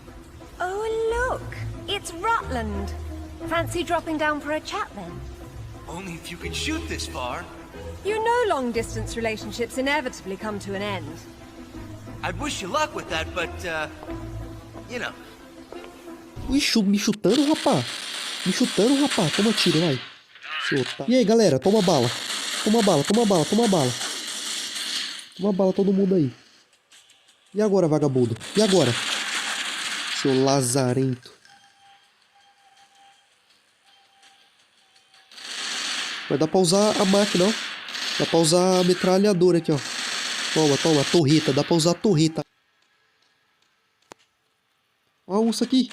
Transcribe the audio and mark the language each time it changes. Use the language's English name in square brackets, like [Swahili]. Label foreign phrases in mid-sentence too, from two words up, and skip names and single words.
[English] Oh, look! It's Rutland. Fancy dropping down for a chat, then? Only if you can shoot this far. You know long-distance relationships inevitably come to an end. I'd wish you luck with that, but, you know. [Portuguese] Me chutando, rapá. Me chutando, rapá. Toma tiro, vai. E aí, galera, toma bala. Toma bala, toma bala, toma bala. Toma bala todo mundo aí. E agora, vagabundo? E agora? Seu lazarento. Mas dá pra usar a máquina, ó. Dá pra usar a metralhadora aqui, ó. Toma, toma, torreta. Dá pra usar a torreta. Ó a onça aqui.